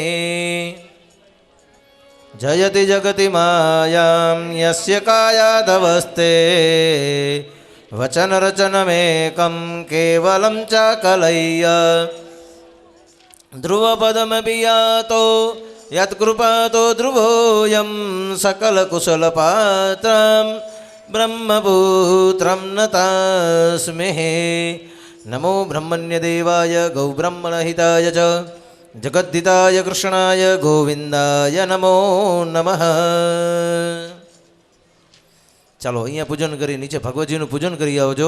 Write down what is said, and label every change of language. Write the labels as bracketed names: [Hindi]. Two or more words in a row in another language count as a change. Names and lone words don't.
[Sanskrit] जयति जगति मायां यस्य कायादवस्ते वचनरचनमेकं केवलं चाकलय्य ध्रुवपदमपि यातो यत्कृपातो ध्रुवोऽयं सकलकुशलपात्रं ब्रह्मपुत्रं नतास्मि। नमो ब्रह्मण्यदेवाय गौब्रह्मणहिताय च जगद्दिताय कृष्णाय गोविंदाय नमो नमः। [Gujarati] ચાલો અહીંયા પૂજન કરી નીચે ભગવતજીનું પૂજન કરી આવજો.